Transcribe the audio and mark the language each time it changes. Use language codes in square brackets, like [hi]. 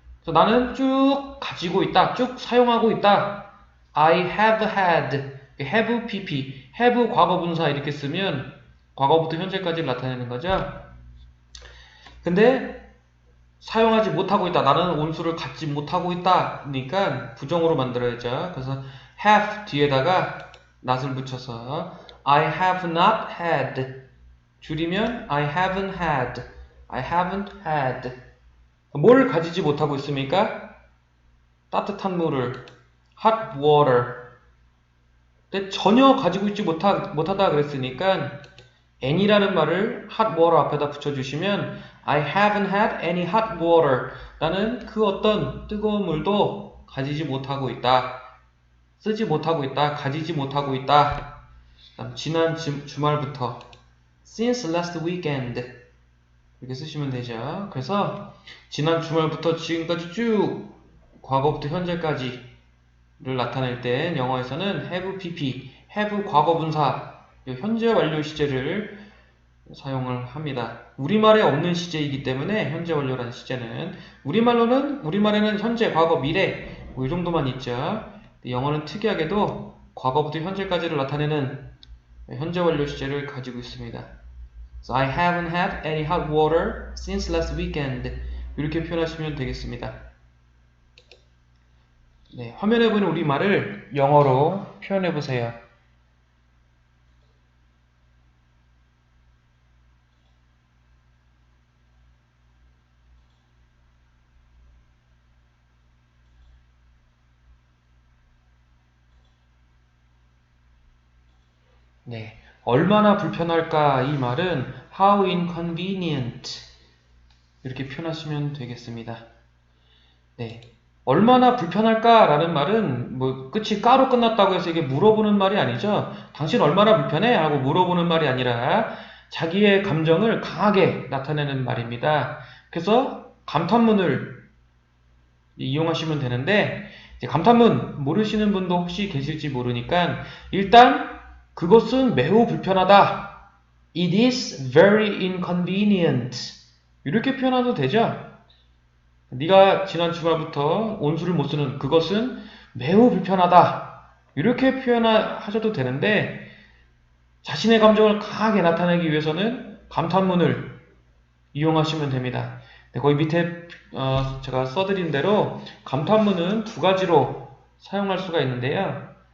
[ko] 그래서 나는 쭉 가지고 있다, 쭉 사용하고 있다. [en] I have had, [ko] have pp, have 과거분사 이렇게 쓰면 과거부터 현재까지를 나타내는 거죠. 근데 사용하지 못하고 있다, 나는 온수를 갖지 못하고 있다 그러니까 부정으로 만들어야죠. 그래서 have 뒤에다가 not을 붙여서 [en] I have not had [ko] 줄이면 [en] I haven't had I haven't had [ko] 뭘 가지지 못하고 있습니까? 따뜻한 물을 hot water 근데 전혀 가지고 있지 못하다 그랬으니까 any라는 말을 hot water 앞에다 붙여주시면 [en] I haven't had any hot water [ko] 나는 그 어떤 뜨거운 물도 가지지 못하고 있다 쓰지 못하고 있다, 가지지 못하고 있다. 지난 주말부터 [en] since last weekend [ko] 이렇게 쓰시면 되죠. 그래서 지난 주말부터 지금까지 쭉 과거부터 현재까지를 나타낼 때 영어에서는 have pp, have 과거분사 현재 완료 시제를 사용을 합니다. 우리말에 없는 시제이기 때문에 현재 완료라는 시제는 우리말에는 현재, 과거, 미래 뭐 이 정도만 있죠. 영어는 특이하게도 과거부터 현재까지를 나타내는 현재 완료 시제를 가지고 있습니다. [en] So I haven't had any hot water since last weekend. [ko] 이렇게 표현하시면 되겠습니다. 네, 화면에 보이는 우리말을 영어로 표현해 보세요. 네, 얼마나 불편할까 이 말은 [en] how inconvenient [ko] 이렇게 표현하시면 되겠습니다. 네, 얼마나 불편할까 라는 말은 뭐 끝이 까로 끝났다고 해서 이게 물어보는 말이 아니죠. 당신 얼마나 불편해? 하고 물어보는 말이 아니라 자기의 감정을 강하게 나타내는 말입니다. 그래서 감탄문을 이용하시면 되는데, 이제 감탄문 모르시는 분도 혹시 계실지 모르니까 일단 그것은 매우 불편하다. [en] It is very inconvenient. [ko] 이렇게 표현해도 되죠? 네가 지난 주말부터 온수를 못 쓰는 그것은 매우 불편하다. 이렇게 표현하셔도 되는데 자신의 감정을 강하게 나타내기 위해서는 감탄문을 이용하시면 됩니다. 네, 거기 밑에 제가 써드린 대로 감탄문은 두 가지로 사용할 수가 있는데요.